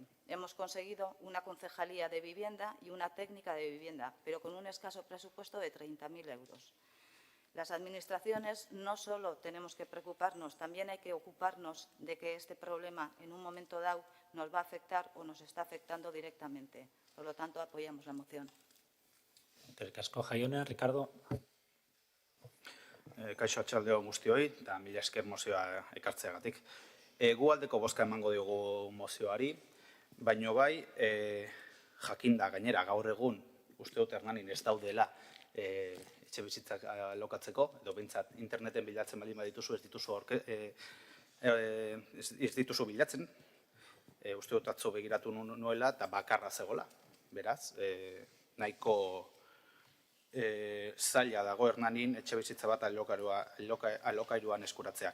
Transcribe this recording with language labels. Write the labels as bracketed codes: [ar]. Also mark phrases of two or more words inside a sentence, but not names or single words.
[es] Hemos conseguido una concejalía de vivienda y una técnica de vivienda, pero con un escaso presupuesto de 30.000 euros. Las administraciones no solo tenemos que preocuparnos, también hay que ocuparnos de que este problema en un momento dado nos va a afectar o nos está afectando directamente. Por lo tanto, apoyamos la moción. [eu] Eskerrik asko, Jaione. Ricardo. Kaixo atxaldeo guztioi, eta mila esker mozioa ekartzeagatik. Gu aldeko bozka emango diogu mozioari, baino bai, jakinda gainera gaur egun, uste dut Hernanin ez daudela etxe bizitzak alokatzeko, edo behintzat interneten bilatzen baldin badituzu, ez dituzu bilatzen, uste dut atzo begiratu nuela eta bakarra zegoela, beraz, nahiko zaila dago Hernanin etxe bizitza bat alokairuan eskuratzeak.